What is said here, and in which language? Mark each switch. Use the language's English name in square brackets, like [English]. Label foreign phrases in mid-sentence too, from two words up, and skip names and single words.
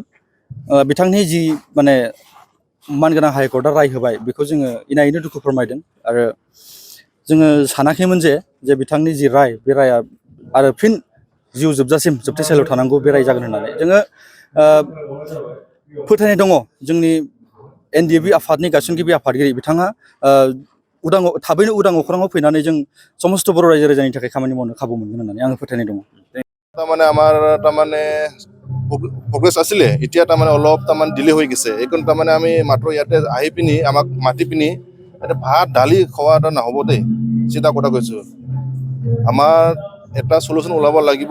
[Bodo] बिथांनि जि मानगोनां हाइकर्टआ राय होबाय, बेखौ जोङो इनायैनो दुखु फोरमायदों आरो जोङो सानाखैमोन जे बिथांनि जि राय, बे राया आरो फिन जिउ जोबजासिम जोबथेसालियाव थानांगौ बे राय जागोन होननानै जोङो फोथायनाय दङ। जोंनि एनडिएफबि आफादनि गायसनगिरि आफादगिरि बिथाङा थाबैनो उदां अख्राङाव फैनानै जों समस्त बर' रायजो राजानि थाखाय खामानि मावनो खाबु मोनगोन होननानै आङो फोथायनाय दङ। [Assamese] আমাৰ প্ৰগ্ৰেছ আছিলে, এতিয়া অলপ ডিলে হৈ গৈছে। এইখন আমি মাত্ৰ ইয়াতে আহি পিনি আমাক মাতি পিনি ইয়াতে ভাত দালি খোৱা এটা নহ'ব দেই, চিধা কথা কৈছোঁ। আমাৰ এটা চলিউশ্যন ওলাব লাগিব।